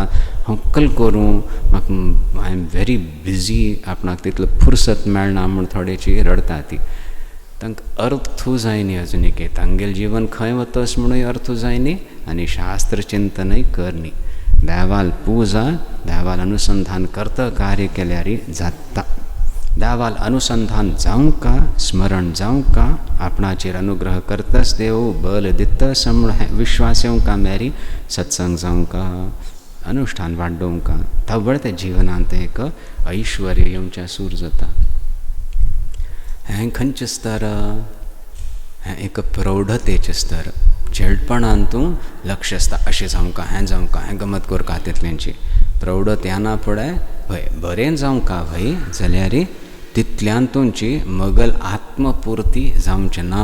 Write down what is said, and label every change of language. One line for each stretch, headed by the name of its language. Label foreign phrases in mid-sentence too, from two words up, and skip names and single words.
Konkani: हांव कल करूं म्हाका
English: I am very busy
Konkani: आपणाक तितलो फुर्सत मेळना म्हूण थोडेची रडता ती. तांकां अर्थू जाय न्ही अजून एक तांगेलें जीवन खंय वतस म्हणून अर्थू जाय न्ही आनी शास्त्र चिंतनय कर न्ही. देवाल पूजा देवाल अनुसंधान करता कार्य केल्यार जाता. देवाल अनुसंधान जाऊं का, स्मरण जाऊं का, आपणाचेर अनुग्रह करतस देव, बल दितस विश्वास येऊं का, मेरी सत्संग जाऊं का, अनुष्ठान वाढवूं का, तवळ ते जीवनांत एक ऐश्वर्य येऊंच्या सूर जाता. हें खंयचें स्तर? हें एक प्रौढतेचें स्तर. चेडपणांतू लक्ष आसता, अशें जावं का, हें गमत करता तितल्यांची. प्रौढत येना फुडें भय बरें जावं का भय जाल्यार तितल्यान तुमची मगल आत्मपुर्ती जावचें ना.